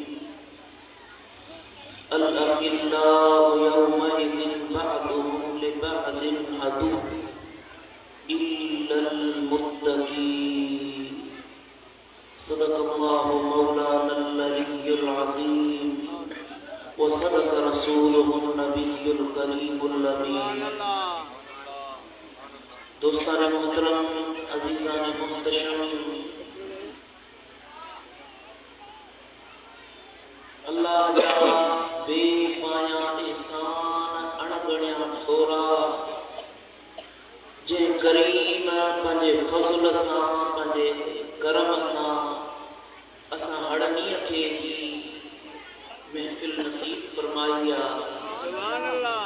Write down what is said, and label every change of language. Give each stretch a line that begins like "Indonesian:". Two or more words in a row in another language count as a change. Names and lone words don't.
Arabic: الأخلاء يومئذ بعضهم لبعض عدو إلا المتقين صدق الله مولانا العلي العظيم وصدق رسوله النبي الكريم الأمين.
Sindhi: दोस्तान मोहतरम, अज़ीज़ान मुहतशम, अल्लाह जा बेपाया एहसान अणगणिया थोरा जे करीम पंहिंजे फज़ल सां पंहिंजे करम सां असां हड़नीअ खे ही महफ़िल नसीब फरमाई आहे।